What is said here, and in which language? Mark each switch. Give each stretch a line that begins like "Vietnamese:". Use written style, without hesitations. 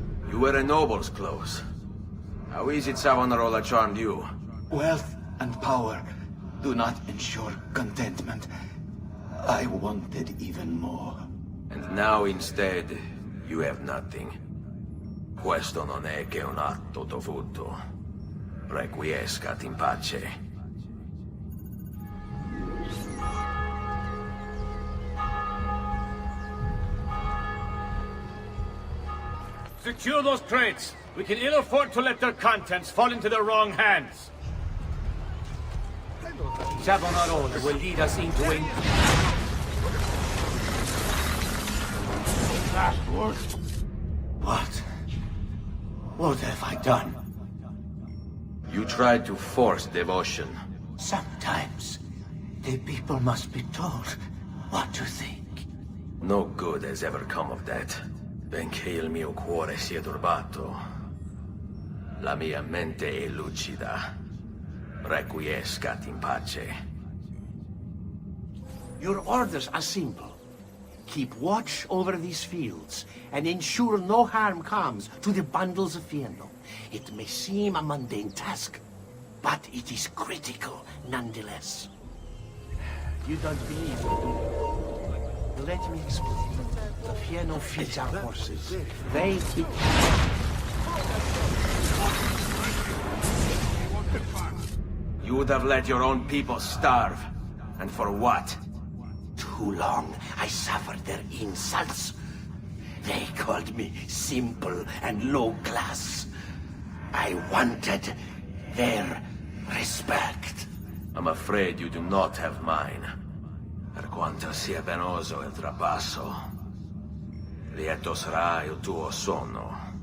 English: You were a noble's close. How is it Savonarola charmed you? Wealth and power do not ensure contentment. I wanted even more. And now instead, you have nothing.
Italian: Questo non è che un atto dovuto.
Latin: Requiescat in pace.
English: Secure those crates. We can ill afford to let their contents fall into the wrong hands. Savonarola will lead us into a... What? What have I done? You tried to force devotion. Sometimes, the people must be told what to think. No good has ever come of that.
Italian: Benché il mio cuore sia turbato, la mia mente è lucida.
Latin: Requiescat in pace.
English: Your orders are simple. Keep watch over these fields, and ensure no harm comes to the bundles of fieno. It may seem a mundane task, but it is critical nonetheless. You don't believe me, do you? Let me explain. The fieno feeds our horses. They keep... You would have let your own people starve. And for what? Too long I suffered their insults. They called me simple and low class. I wanted their respect. I'm afraid you do not have mine.
Italian: Per quanto sia penoso il trapasso, lieto sarà il tuo sonno.